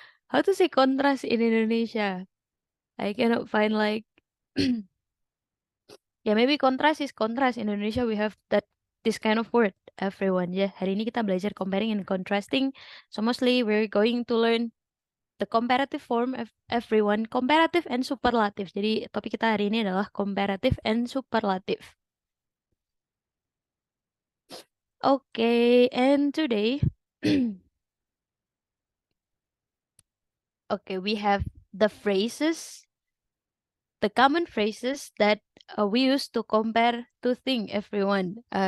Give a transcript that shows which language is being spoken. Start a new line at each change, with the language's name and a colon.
English: How to say contrast in Indonesia? I cannot find like ya maybe contrast is contrast. In Indonesia we have this kind of word, everyone.
Indonesian: Ya, hari ini kita belajar
English: comparing and contrasting. So mostly we're going to learn the comparative form of everyone, comparative and superlative.
Indonesian: Jadi topik kita hari ini adalah comparative and superlative.
English: Okay, and today okay, we have the phrases, the common phrases that we use to compare to thing, everyone.